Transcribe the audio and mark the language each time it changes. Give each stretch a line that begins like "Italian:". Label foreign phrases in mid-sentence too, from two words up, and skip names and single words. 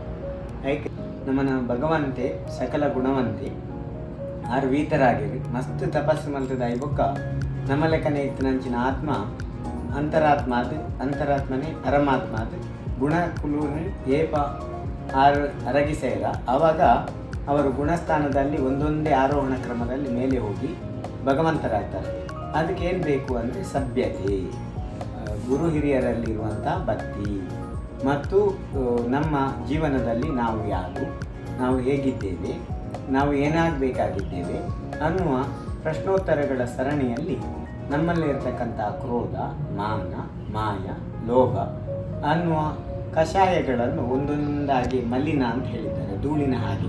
Tulu: ಐಕೆ ನಮ್ಮನ ಭಗವಂತೆ ಸಕಲ ಗುಣವಂತೆ ಆರು ವೀತರಾಗಿರಿ ಮಸ್ತ್ ತಪಸ್ಸು ಮಲ್ತದ ಐಬೊಕ್ಕ ನಮ್ಮ ಲೆಕ್ಕನೆ ಇತ್ತಿನಂಚಿನ ಆತ್ಮ ಅಂತರಾತ್ಮನೇ ಪರಮಾತ್ಮ ಅದು ಗುಣ ಕುಲೂನಿ ಏಪ ಆರು ಅರಗಿಸೇರ.
Kannada: ಆವಾಗ ಅವರು ಗುಣಸ್ಥಾನದಲ್ಲಿ ಒಂದೊಂದೇ ಆರೋಹಣ ಕ್ರಮದಲ್ಲಿ ಮೇಲೆ ಹೋಗಿ ಭಗವಂತರಾಗ್ತಾರೆ. ಅದಕ್ಕೆ ಏನು ಬೇಕು ಅಂದರೆ ಸಭ್ಯತೆ, ಗುರು ಹಿರಿಯರಲ್ಲಿರುವಂಥ ಭಕ್ತಿ ಮತ್ತು ನಮ್ಮ ಜೀವನದಲ್ಲಿ ನಾವು ಯಾರು, ನಾವು ಹೇಗಿದ್ದೇವೆ, ನಾವು ಏನಾಗಬೇಕಾಗಿದ್ದೇವೆ ಅನ್ನುವ ಪ್ರಶ್ನೋತ್ತರಗಳ ಸರಣಿಯಲ್ಲಿ ನಮ್ಮಲ್ಲಿರ್ತಕ್ಕಂಥ ಕ್ರೋಧ, ಮಾನ, ಮಾಯ, ಲೋಭ ಅನ್ನುವ ಕಷಾಯಗಳನ್ನು ಒಂದೊಂದಾಗಿ ಮಲಿನ ಅಂತ ಹೇಳಿದ್ದಾರೆ, ಧೂಳಿನ ಹಾಗೆ.